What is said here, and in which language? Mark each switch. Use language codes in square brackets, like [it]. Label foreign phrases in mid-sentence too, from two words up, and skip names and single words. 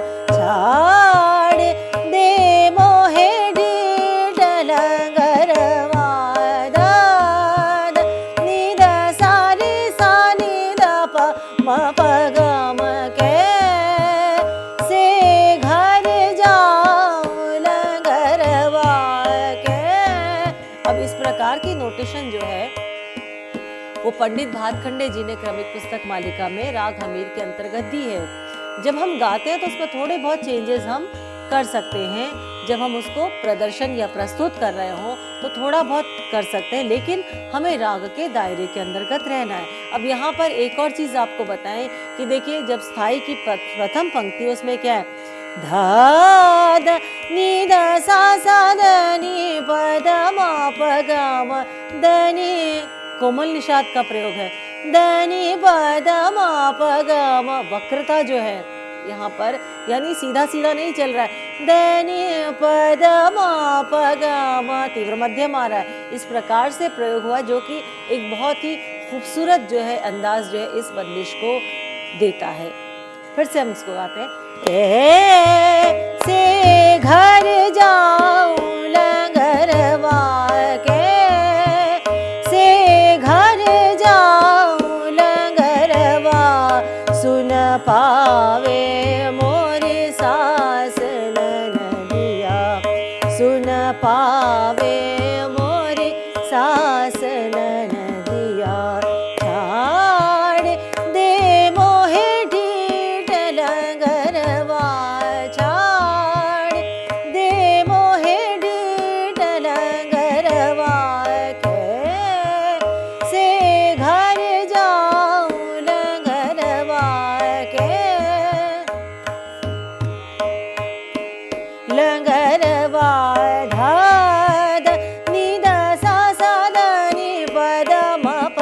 [hi] छाड़ दे मोहे ढीठ लंगरवा, द नि द सा रे सा नि द प म प ग म के, से घर जाऊं लंगरवा के। अब इस प्रकार की नोटेशन जो है वो पंडित भातखंडे जी ने क्रमिक पुस्तक मालिका में राग हमीर के अंतर्गत दी है। जब हम गाते हैं तो उसमें थोड़े बहुत चेंजेस हम कर सकते हैं, जब हम उसको प्रदर्शन या प्रस्तुत कर रहे हो तो थोड़ा बहुत कर सकते हैं, लेकिन हमें राग के दायरे के अंतर्गत रहना है। अब यहाँ पर एक और चीज़ आपको बताएं कि देखिए जब स्थाई की प्रथम पंक्ति उसमें क्या है, धा द नि द सा सा ध नि प द म प ग म, द नि कोमल निषाद का प्रयोग है, द नि प द म प ग म। वक्रता जो है यहाँ पर यानी सीधा सीधा नहीं चल रहा है, द नि प द म प ग म, तीव्र मध्यम आ रहा है। इस प्रकार से प्रयोग हुआ जो कि एक बहुत ही खूबसूरत जो है अंदाज जो है इस बंदिश को देता है। फिर से हम इसको गाते हैं। से घर जाऊं लंगरवा के, से घर जाऊं लंगरवा। सुन पावे मोरी सास ननदिया, सुन पावे मोरी सास नदिया छाड़ दे मोहे ढीठ लंगरवा छाड़ दे मोहे ढीठ लंगरवा से घर जाऊं लंगरवा के लंगरवा धाद निद सा सा द नि पद म प